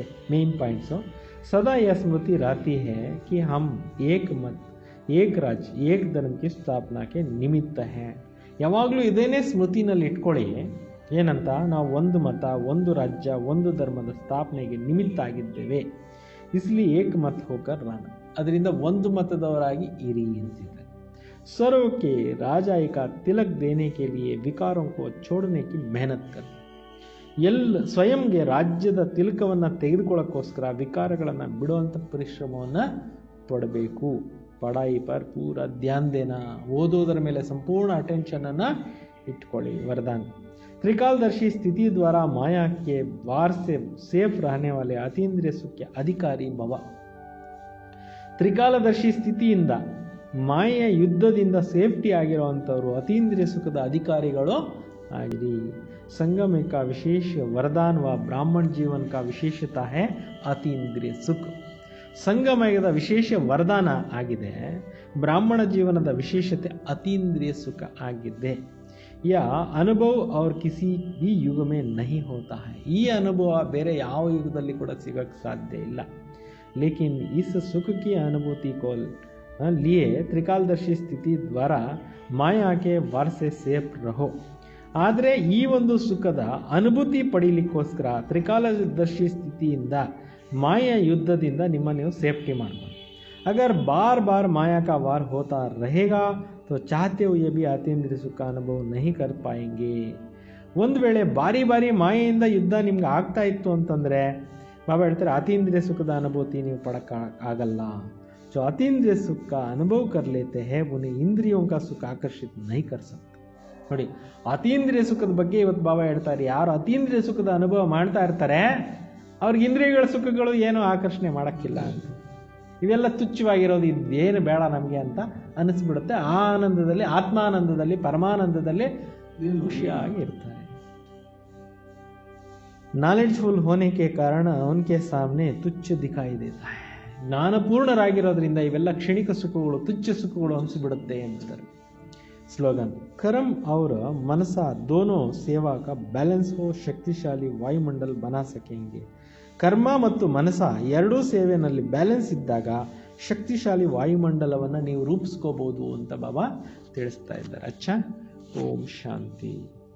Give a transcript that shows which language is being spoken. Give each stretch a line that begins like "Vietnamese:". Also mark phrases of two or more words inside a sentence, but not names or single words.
English: main points हो.
Hindi: सदा यह स्मृति रहती है कि हम एक मत, एक राज्य, एक धर्म की स्थापना के निमित्त हैं.
Kannada: ಯಾವಾಗಲೂ ಇದೇನೇ ಸ್ಮೃತಿನಲ್ಲಿ ಇಟ್ಕೊಳ್ಳಿ. ಏನಂತ, ನಾವು ಒಂದು ಮತ, ಒಂದು ರಾಜ್ಯ, ಒಂದು ಧರ್ಮದ ಸ್ಥಾಪನೆಗೆ ನಿಮಿತ್ತ ಆಗಿದ್ದೇವೆ.
Hindi: इसलिए एक मत होकर रहना.
Kannada: ಅದರಿಂದ ಒಂದು ಮತದವರಾಗಿ ಇರಿ ಅಂತಿದ್ದಾರೆ.
Hindi: सर्वक्के राजाइक तिलक देने के लिए ವಿಕಾರೋं को छोड़ने की मेहनत करें.
Kannada: ಸ್ವಯಂಗೆ ರಾಜ್ಯದ ತಿಲಕವನ್ನು ತೆಗೆದುಕೊಳ್ಳೋಕ್ಕೋಸ್ಕರ ವಿಕಾರಗಳನ್ನು ಬಿಡುವಂಥ ಪರಿಶ್ರಮವನ್ನು ಪಡಬೇಕು.
Hindi: पढ़ाई पर पूरा ध्यान देना.
Kannada: ಓದೋದರ ಮೇಲೆ ಸಂಪೂರ್ಣ ಅಟೆನ್ಷನನ್ನು ಇಟ್ಕೊಳ್ಳಿ.
Hindi: ವರದಾನ್. त्रिकालदर्शी स्थिति द्वारा माया के वार से सेफ रहने वाले अतीन्द्रिय सुख के अधिकारी भव.
Kannada: ತ್ರಿಕಾಲದರ್ಶಿ ಸ್ಥಿತಿಯಿಂದ ಮಾಯೆಯ ಯುದ್ಧದಿಂದ ಸೇಫ್ಟಿ ಆಗಿರುವಂಥವರು ಅತೀಂದ್ರಿಯ ಸುಖದ ಅಧಿಕಾರಿಗಳು ಆಗಿರಿ.
Hindi: संगम का विशेष वरदान व ब्राह्मण जीवन का विशेषता है
Kannada: ಅತೀಂದ್ರಿಯ ಸುಖ. ಸಂಗಮಯದ ವಿಶೇಷ ವರದಾನ ಆಗಿದೆ. ಬ್ರಾಹ್ಮಣ ಜೀವನದ ವಿಶೇಷತೆ ಅತೀಂದ್ರಿಯ ಸುಖ ಆಗಿದೆ.
Hindi: यह अनुभव और किसी भी युग में नहीं होता है.
Kannada: ಈ ಅನುಭವ ಬೇರೆ ಯಾವ ಯುಗದಲ್ಲಿ ಕೂಡ ಸಿಗಕ್ಕೆ ಸಾಧ್ಯ ಇಲ್ಲ.
Hindi: लेकिन इस सुख की अनुभूति को लिए त्रिकालदर्शी स्थिति द्वारा माया के वार से सेफ रहो.
Kannada: ಆದರೆ ಈ ಒಂದು ಸುಖದ ಅನುಭೂತಿ ಪಡೀಲಿಕ್ಕೋಸ್ಕರ ತ್ರಿಕಾಲದರ್ಶಿ ಸ್ಥಿತಿಯಿಂದ ಮಾಯಾ ಯುದ್ಧದಿಂದ ನಿಮ್ಮನ್ನು ನೀವು ಸೇಫ್ಟಿ ಮಾಡಬಹುದು.
Hindi: अगर बार बार माया का वार होता रहेगा तो चाहते हुए भी अतीन्द्रिय सुख का अनुभव नहीं कर पाएंगे.
Kannada: ಒಂದು ವೇಳೆ ಬಾರಿ ಬಾರಿ ಮಾಯೆಯಿಂದ ಯುದ್ಧ ನಿಮ್ಗೆ ಆಗ್ತಾ ಇತ್ತು ಅಂತಂದರೆ ಬಾಬಾ ಹೇಳ್ತಾರೆ ಅತೀಂದ್ರಿಯ ಸುಖದ ಅನುಭೂತಿ ನೀವು ಪಡಕ್ಕಾಗಲ್ಲ.
Hindi: जो अतीन्द्रिय सुख का अनुभव कर लेते हैं उन्हें इंद्रियों का सुख आकर्षित नहीं कर सकते.
Kannada: ನೋಡಿ, ಅತೀಂದ್ರಿಯ ಸುಖದ ಬಗ್ಗೆ ಇವತ್ತು ಬಾಬಾ ಹೇಳ್ತಾರೆ. ಯಾರು ಅತೀಂದ್ರಿಯ ಸುಖದ ಅನುಭವ ಮಾಡ್ತಾ ಇರ್ತಾರೆ ಅವ್ರಿಗೆ ಇಂದ್ರಿಯಗಳ ಸುಖಗಳು ಏನೂ ಆಕರ್ಷಣೆ ಮಾಡೋಕ್ಕಿಲ್ಲ ಅಂತ. ಇವೆಲ್ಲ ತುಚ್ಛವಾಗಿರೋದು, ಇದೇನು ಬೇಡ ನಮಗೆ ಅಂತ ಅನಿಸ್ಬಿಡುತ್ತೆ. ಆ ಆನಂದದಲ್ಲಿ, ಆತ್ಮಾನಂದದಲ್ಲಿ, ಪರಮಾನಂದದಲ್ಲಿ ಖುಷಿಯಾಗಿ ಇರ್ತಾರೆ.
Hindi: नॉलेजफुल होने के कारण उनके सामने तुच्छ दिखाई देता है.
Kannada: ಜ್ಞಾನಪೂರ್ಣರಾಗಿರೋದ್ರಿಂದ ಇವೆಲ್ಲ ಕ್ಷಣಿಕ ಸುಖಗಳು, ತುಚ್ಛ ಸುಖಗಳು ಅನಿಸ್ಬಿಡುತ್ತೆ ಅಂತಾರೆ.
Hindi: स्लोगन. कर्म और मनसा दोनों सेवा का बैलेंस हो शक्तिशाली वायुमंडल बना सकेंगे.
Kannada: ಕರ್ಮ ಮತ್ತು ಮನಸ ಎರಡೂ ಸೇವೆಯಲ್ಲಿ ಬ್ಯಾಲೆನ್ಸ್ ಇದ್ದಾಗ ಶಕ್ತಿಶಾಲಿ ವಾಯುಮಂಡಲವನ್ನು ನೀವು ರೂಪಿಸ್ಕೋಬಹುದು ಅಂತ ಬಾಬಾ ತಿಳಿಸ್ತಾ ಇದ್ದಾರೆ.
Hindi: अच्छा, ओम शांति.